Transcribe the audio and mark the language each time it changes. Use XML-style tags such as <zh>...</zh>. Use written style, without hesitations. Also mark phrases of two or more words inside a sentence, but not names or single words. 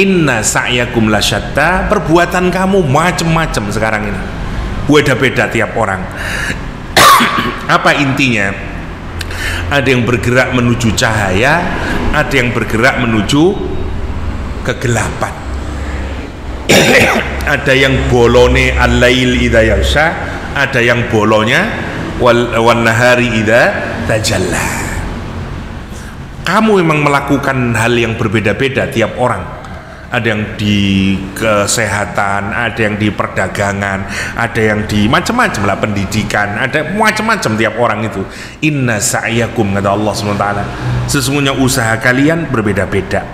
<ar>إن سعيكم لشتى,</ar> <id>perbuatan kamu macam-macam sekarang ini. Beda-beda tiap orang. Apa intinya? Ada yang bergerak menuju cahaya, ada yang bergerak menuju kegelapan. Ada yang bolone</id> <ar>الليل إذا يغشى,</ar> <id>ada yang bolonya</id> <ar>والنهار إذا تجلى.</ar> <id>Kamu memang melakukan hal yang berbeda-beda tiap orang. Ada yang di kesehatan, ada yang di perdagangan, ada yang di macam-macam lah, pendidikan, ada macam-macam tiap orang itu.</id> <ar>إن سعيكم,</ar> <id>kata Allah SWT, sesungguhnya usaha kalian berbeda-beda.</id>